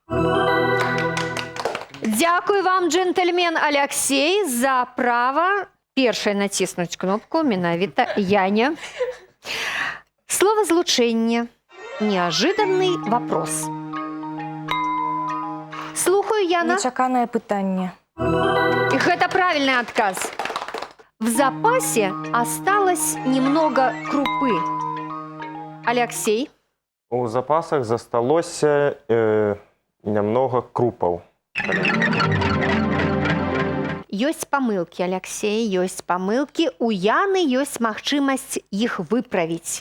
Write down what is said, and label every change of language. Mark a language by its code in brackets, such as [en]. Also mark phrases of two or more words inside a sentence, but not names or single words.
[be] Дзякуй вам, джентльмен Алексей, за право першае націснуць кнопку менавіта Яне. [ru] Словазлучэнне. Неожиданный вопрос. [be] Слухаю, Яна. Нечаканае пытанне. [ru] И это правильный отказ. В запасе осталось немного крупы. Алексей. [be] У запасах засталося немного крупаў. Ёсць памылкі, Алексей, ёсць памылкі. У Яны ёсць магчымасць іх выправіць.